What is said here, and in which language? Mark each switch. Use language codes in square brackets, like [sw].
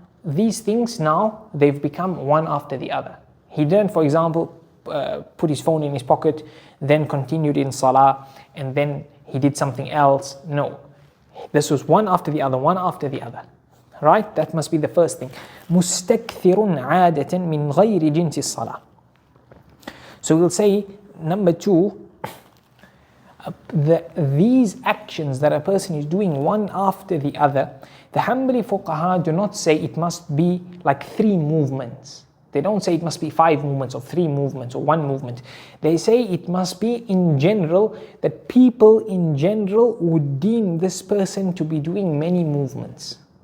[en] These things now, they've become one after the other. He didn't, for example, put his phone in his pocket, then continued in salah, and then he did something else. No. This was one after the other, one after the other. Right? That must be the first thing. [ar] مستكثر عادة من غير جنس الصلاة. [en] So we'll say, number 2, these actions that a person is doing one after the other, the Hanbali fuqaha do not say it must be like 3 movements. They don't say it must be 5 movements or 3 movements or 1 movement. They say it must be in general, that people in general would deem this person to be doing many movements.